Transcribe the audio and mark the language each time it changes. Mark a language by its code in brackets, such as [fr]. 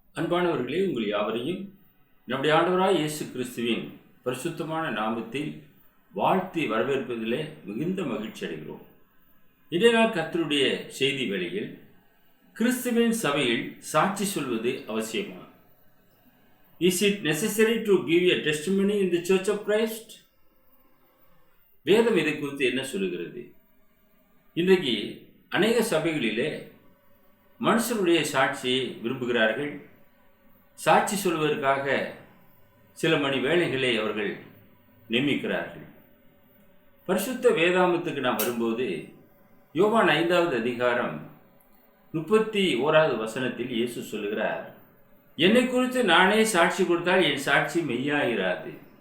[ta] அன்பானவர்களே, உங்கள் யாவரையும் நம்முடைய ஆண்டவராய் இயேசு கிறிஸ்துவின் பரிசுத்தமான நாமத்தில் வாழ்த்தி வரவேற்பதிலே மிகுந்த மகிழ்ச்சி அடைகிறோம். இன்றைய நாள் கர்த்தருடைய செய்தி வேளையில் கிறிஸ்துவின் சபையில் சாட்சி சொல்வது அவசியமா? [en] Is it necessary to give a testimony in the Church of Christ? [ta] வேதம் இதை குறித்து என்ன சொல்லுகிறது? இன்றைக்கு அநேக சபைகளிலே மனுஷனுடைய சாட்சியை விரும்புகிறார்கள். சாட்சி சொல்வதற்காக சில மணி வேளைகளை அவர்கள் நியமிக்கிறார்கள். பரிசுத்த வேதாமத்துக்கு நாம் வரும்போது யோவான் 5வது அதிகாரம் 31வது வசனத்தில் இயேசு சொல்லுகிறார், என்னை குறித்து நானே சாட்சி கொடுத்தால் என் சாட்சி மெய்யாயிராது.